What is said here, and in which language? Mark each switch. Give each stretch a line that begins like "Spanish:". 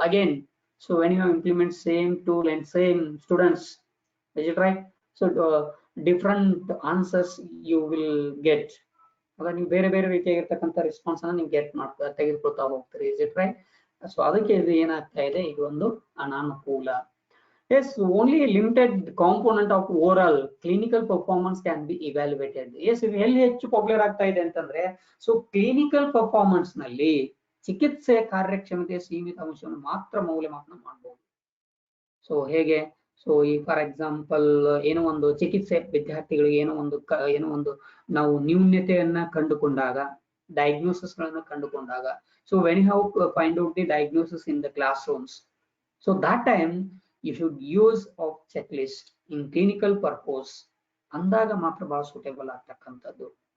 English: Again, so when you implement same tool and same students, is it right? So different answers you will get.
Kannada: ಅವಾಗ ನೀವು ಬೇರೆ ಬೇರೆ ರೀತಿಯಾಗಿರ್ತಕ್ಕಂಥ response ಅನ್ನ ನೀವು ಗೆಟ್ ಮಾಡ್ತಾ ತೆಗೆದುಕೊಳ್ತಾ ಹೋಗ್ತೀರಿ,
English: Is it right?
Kannada: ಸೊ ಅದಕ್ಕೆ ಇದು ಏನಾಗ್ತಾ ಇದೆ, ಇದು ಒಂದು ಅನಾನುಕೂಲ.
English: Yes, only a limited component of overall clinical performance can be evaluated.
Kannada: Yes, ಎಲ್ಲಿ ಹೆಚ್ಚು ಪಾಪ್ಯುಲರ್ ಆಗ್ತಾ ಇದೆ ಅಂತಂದ್ರೆ, ಸೊ ಕ್ಲಿನಿಕಲ್ ಪರ್ಫಾರ್ಮೆನ್ಸ್ ನಲ್ಲಿ ಚಿಕಿತ್ಸೆಯ ಕಾರ್ಯಕ್ಷಮತೆಯ ಸೀಮಿತ ಅಂಶವನ್ನು ಮಾತ್ರ ಮೌಲ್ಯಮಾಪನ ಮಾಡಬಹುದು. ಸೊ ಹೇಗೆ, ಸೊ ಈ ಫಾರ್ ಎಕ್ಸಾಂಪಲ್ ಏನೋ ಒಂದು ಚಿಕಿತ್ಸೆ ವಿದ್ಯಾರ್ಥಿಗಳಿಗೆ ಏನೋ ಒಂದು ನಾವು ನ್ಯೂನ್ಯತೆಯನ್ನ ಕಂಡುಕೊಂಡಾಗ, ಡಯಾಗ್ನೋಸಿಸ್ ಗಳನ್ನ ಕಂಡುಕೊಂಡಾಗ,
English: so when you have find out the diagnosis in the classrooms, so that time you should use of checklist in clinical purpose
Kannada: ಅಂದಾಗ ಮಾತ್ರ ಬಹಳ ಸೂಟೇಬಲ್ ಆಗ್ತಕ್ಕಂಥದ್ದು.